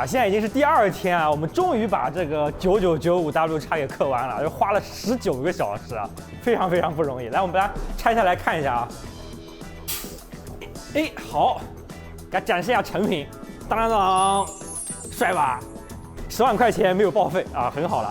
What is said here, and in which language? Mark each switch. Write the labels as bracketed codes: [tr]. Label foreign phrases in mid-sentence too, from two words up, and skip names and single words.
[zh] 現在已經是第2天啊，我們終於把這個 9995W 叉給刻完了，就花了19個小時啊，非常非常不容易。來，我們把它拆下來看一下啊。哎，好，給它展示一下成品，當當當，帥吧？10萬塊錢沒有報廢啊，很好了。